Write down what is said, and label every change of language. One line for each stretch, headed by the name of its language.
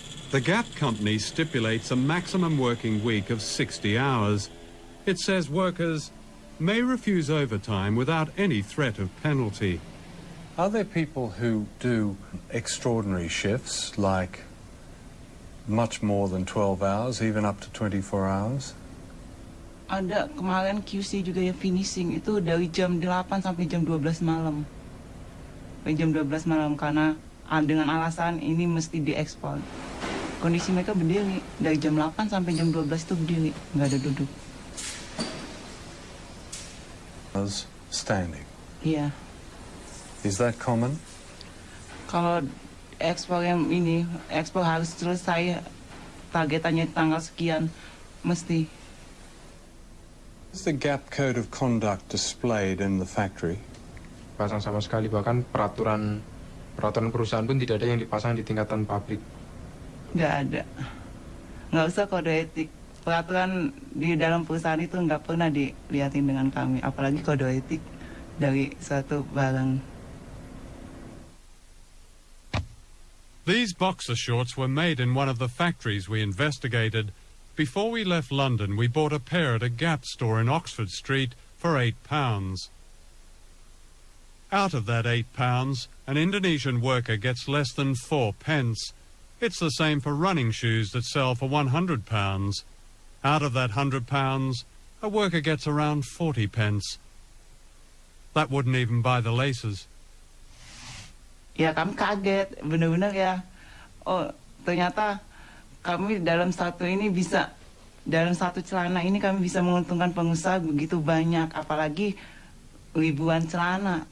English: The Gap company stipulates a maximum working week of 60 hours. It says workers may refuse overtime without any threat of penalty. Are there people who do extraordinary shifts, like much more than 12 hours, even up to 24 hours?
Indonesian: Ada, kemarin QC juga ya finishing itu dari jam 8 sampai jam 12 malam. Sampai jam 12 malam karena dengan alasan ini mesti diekspor. Kondisi mereka berdiri dari jam 8 sampai jam 12 itu berdiri, nggak ada duduk.
English: Standing.
Indonesian: Iya.
English: Is that common?
Indonesian: Kalau ekspor yang ini, ekspor harus selesai targetannya tanggal sekian, mesti.
English: Is the Gap Code of Conduct displayed in the factory?
Indonesian: Pasang sama sekali, bahkan peraturan perusahaan pun tidak ada yang dipasang di tingkatan pabrik. Nggak ada. Nggak usah kode etik. Peraturan di dalam perusahaan itu nggak pernah dilihatin dengan kami, apalagi kode etik dari suatu barang.
English: These boxer shorts were made in one of the factories we investigated. Before we left London, we bought a pair at a Gap store in Oxford Street for £8. Out of that £8, an Indonesian worker gets less than 4 pence. It's the same for running shoes that sell for £100. Out of that £100, a worker gets around 40 pence. That wouldn't even buy the laces.
Indonesian: Ya, kami kaget, benar-benar ya. Oh, ternyata kami dalam satu celana ini kami bisa menguntungkan pengusaha begitu banyak, apalagi ribuan celana.